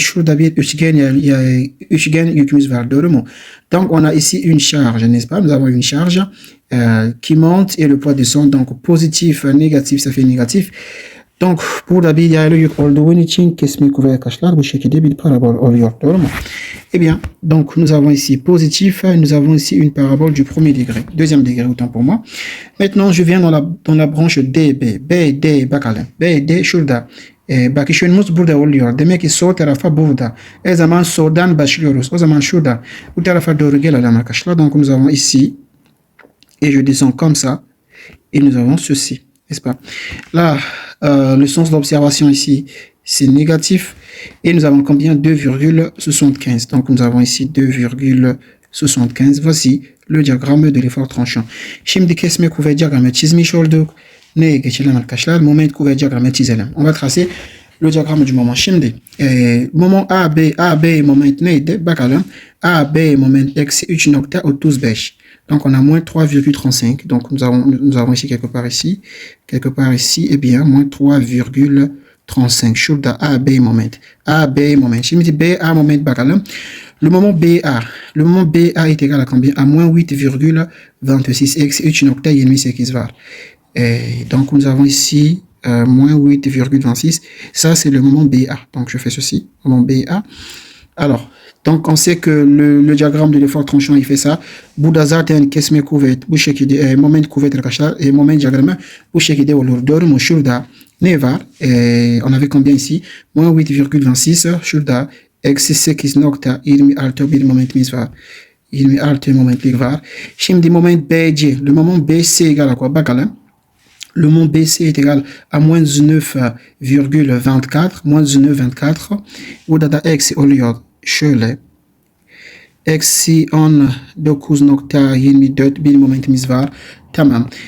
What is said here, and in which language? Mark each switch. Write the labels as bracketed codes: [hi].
[tr] Şurada bir üçgen, [fr] il y a [tr] üçgen yükümüz var, doğru mu? [fr] Donc on a ici une charge, n'est-ce pas? Nous avons une charge qui monte et le poids descend. Donc positif, négatif, ça fait négatif. [tr] Donc burada bir yaylı yük olduğu için kesme kuvvet arkadaşlar bu şekilde bir parabol oluyor, doğru mu? [fr] Eh bien, donc nous avons ici positif, nous avons ici une parabole du premier degré, deuxième degré autant pour moi. Maintenant, je viens dans la branche DB. [tr] BD bakalım. BD şurada. Bak işimiz burada oluyor. Demek ki sol tarafa burada. O zaman soldan başlıyoruz. O zaman şurada. Bu tarafa doğru gelelim arkadaşlar. [fr] Donc nous avons ici. Et je descends comme ça. Et nous avons ceci. N'est-ce pas? Là, le sens d'observation ici, c'est négatif. Et nous avons combien? 2,75. Donc nous avons ici 2,75. Voici le diagramme de l'effort tranchant. [tr] Şimdi kesme kuvvet diagramı çizmiş olduk. Neye geçelim arkadaşlar? Moment kuvvet diagramı çizelim. [fr] On va tracer le diagramme du moment. [tr] Şimdi moment AB moment neydi? Bakalım. AB moment eksi 3.35. [fr] Donc on a moins 3,35. Donc nous avons ici quelque part ici. Eh bien, moins 3,35. [tr] Şurada AB moment. Şimdi BA moment bakalım. [fr] Le moment BA est égal à combien? À moins 8,26. [tr] Eksi 3.28 var. [fr] Donc nous avons ici moins 8,26. Ça c'est le moment BA. Donc je fais ceci. Moment BA. Alors, donc on sait que le diagramme de l'effort tranchant il fait ça. [tr] Burada zaten kesme kuvvet bu şekilde moment kuvvet arkadaşlar moment diagramı bu şekilde olur. Doğru mu? Şurada ne var? [fr] On avait combien ici? Moins 8,26. [tr] Şurada eksi 8.26 bir momentimiz var. 26 momentlik var. Şimdi moment BC. [fr] Le moment BC égale à quoi? [tr] Bakalım. [fr] Le moment BC est égal à moins 9,24. Moins 9,24. [tr] Burada da eksi oluyor. Şöyle. Eksi 19.24 bir momentimiz var. Tamam.